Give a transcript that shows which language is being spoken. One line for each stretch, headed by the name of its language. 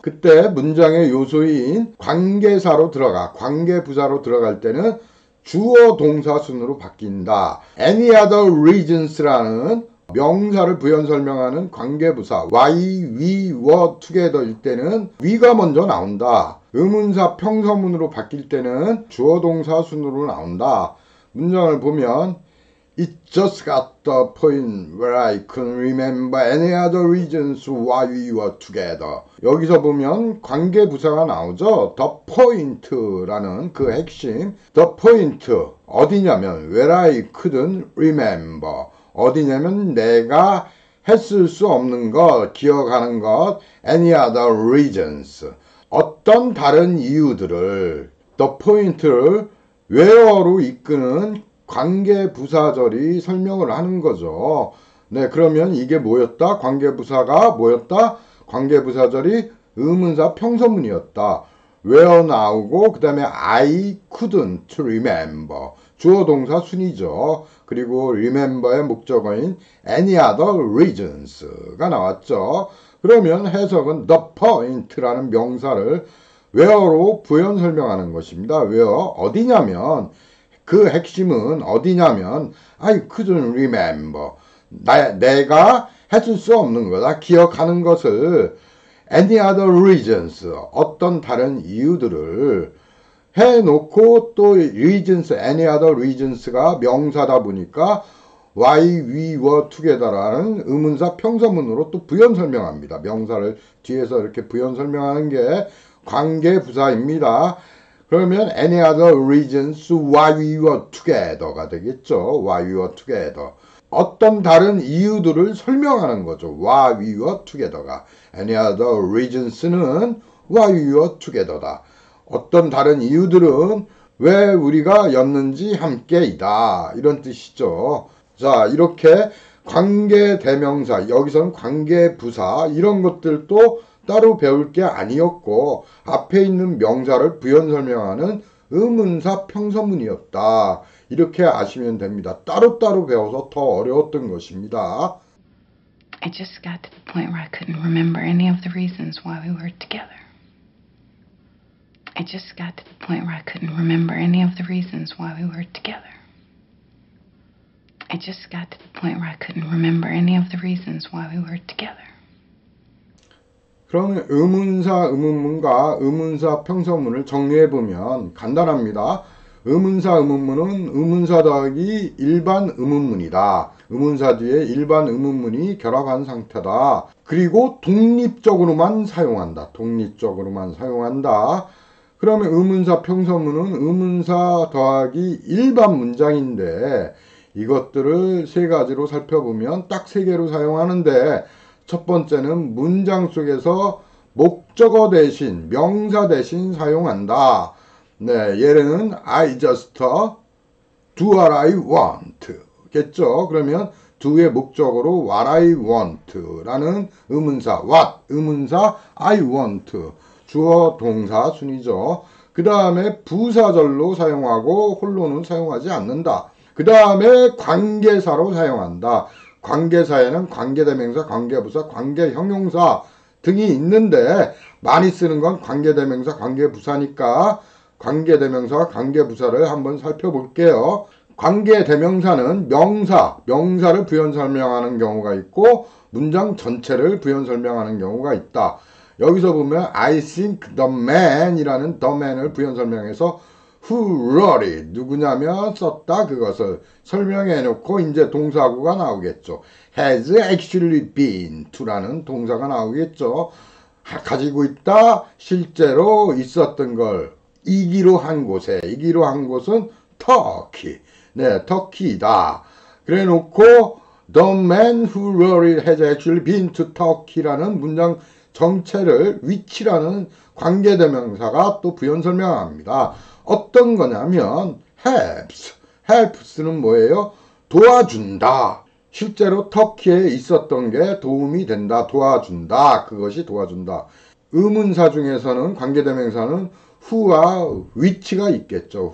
Korean: 그때 문장의 요소인 관계사로 들어가, 관계부사로 들어갈 때는 주어 동사순으로 바뀐다.
English: Any other reasons라는 명사를 부연 설명하는 관계부사 why we were together
Korean: 일 때는 we가 먼저 나온다. 의문사 평서문으로 바뀔 때는 주어 동사순으로 나온다. 문장을 보면
English: It just got the point where I couldn't remember any other reasons why we were together.
Korean: 여기서 보면 관계부사가 나오죠. The point라는 그 핵심.
English: The point 어디냐면 where I couldn't remember.
Korean: 어디냐면 내가 했을 수 없는 것, 기억하는 것.
English: Any other reasons.
Korean: 어떤 다른 이유들을 The point를 where로 이끄는 관계부사절이 설명을 하는 거죠. 네, 그러면 이게 뭐였다? 관계부사가 뭐였다? 관계부사절이 의문사 평서문이었다.
English: where 나오고 그 다음에 I couldn't remember.
Korean: 주어 동사 순이죠. 그리고 remember의 목적어인 any other reasons가 나왔죠. 그러면 해석은 the point라는 명사를 where로 부연 설명하는 것입니다. where 어디냐면 그 핵심은 어디냐면 I couldn't remember. 내가 해줄 수 없는 거다. 기억하는 것을 any other reasons 어떤 다른 이유들을 해놓고 또 reasons, any other reasons가 명사다 보니까
English: why we were together
Korean: 라는 의문사 평서문으로 또 부연 설명합니다. 명사를 뒤에서 이렇게 부연 설명하는 게 관계부사입니다.
English: 그러면 any other reasons why we were together가 되겠죠. why we were together.
Korean: 어떤 다른 이유들을 설명하는 거죠.
English: why we were together가. any other reasons는 why we were together다.
Korean: 어떤 다른 이유들은 왜 우리가 였는지 함께이다. 이런 뜻이죠. 자, 이렇게 관계대명사, 여기서는 관계부사 이런 것들도 따로 배울 게 아니었고 앞에 있는 명사를 부연 설명하는 의문사 평서문이었다. 이렇게 아시면 됩니다. 따로따로 배워서 더 어려웠던 것입니다.
English: I just got to the point where I couldn't remember any of the reasons why we were together. I just got to the point where I couldn't remember any of the reasons why we were together. I just got to the point where I couldn't remember any of the reasons why we were together.
Korean: 그러면 의문사, 의문문과 의문사 평서문을 정리해보면 간단합니다. 의문사, 의문문은 의문사 더하기 일반 의문문이다. 의문사 뒤에 일반 의문문이 결합한 상태다. 그리고 독립적으로만 사용한다. 독립적으로만 사용한다. 그러면 의문사 평서문은 의문사 더하기 일반 문장인데 이것들을 세 가지로 살펴보면 딱 세 개로 사용하는데 첫 번째는 문장 속에서 목적어 대신 명사 대신 사용한다.
English: 네, 예는 I just do what I want 겠죠.
Korean: 그러면 do의 목적어로 what I want 라는 의문사 what 의문사 I want 주어 동사 순이죠. 그 다음에 부사절로 사용하고 홀로는 사용하지 않는다. 그 다음에 관계사로 사용한다. 관계사에는 관계대명사, 관계부사, 관계형용사 등이 있는데 많이 쓰는 건 관계대명사, 관계부사니까 관계대명사와 관계부사를 한번 살펴볼게요. 관계대명사는 명사를 부연 설명하는 경우가 있고 문장 전체를 부연 설명하는 경우가 있다. 여기서 보면 I think the man 이라는 the man을 부연 설명해서
English: who wrote it
Korean: 누구냐면 썼다 그것을 설명해 놓고 이제 동사구가 나오겠죠.
English: has actually been to라는 동사가 나오겠죠.
Korean: 가지고 있다 실제로 있었던 걸 이기로 한 곳에 이기로 한 곳은 터키 네 터키다.
English: 그래 놓고 the man who wrote it has actually been to Turkey
Korean: 라는 문장 정체를 which라는 관계대명사가 또 부연 설명합니다. 어떤 거냐면 helps는 뭐예요? 도와준다. 실제로 터키에 있었던 게 도움이 된다. 도와준다. 그것이 도와준다. 의문사 중에서는 관계대명사는 who와 which가 있겠죠.